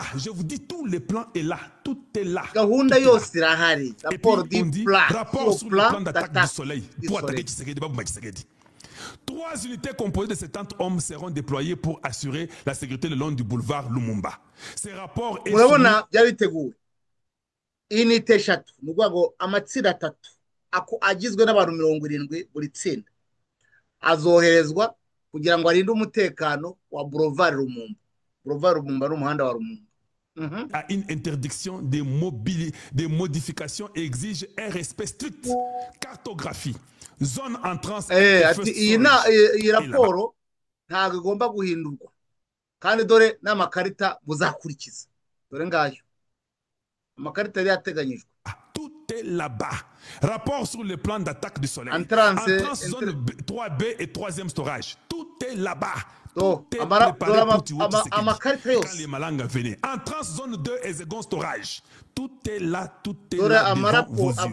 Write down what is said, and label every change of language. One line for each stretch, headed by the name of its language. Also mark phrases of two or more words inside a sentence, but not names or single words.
French: Je vous dis, tous les plans est là. Tout est là. Et puis, on dit, rapport sur le plan d'attaque du soleil. Pour attaquer Tshisekedi, Babou Tshisekedi. 3 unités composées de 70 hommes seront déployées pour assurer la sécurité le long du boulevard Lumumba. Ces rapports...
Kinyarwanda: Inite eshatu ni ukuvuga ngo amatsinda 3 agizwe n'abantu 70 buri tsinda azoherezwa kugira ngo arinde umutekano wa Boulevard Lumumba. Boulevard Lumumba n'umuhanda wa Lumumba.
French: À une interdiction de modification exige un respect strict. Cartographie, zone entrance.
Kinyarwanda: Iyi raporo ntabwo igomba guhindurwa kandi dore n'amakarita muzakurikiza, dore ngayo
French: tout est là-bas. Rapport sur le plan d'attaque du soleil. Entrance zone 3B et 3e storage. Tout est là-bas. Tout est préparé pour tuer quand les Malanga venaient. Entrance zone 2 et second storage. Tout est là, tout est là devant vos yeux.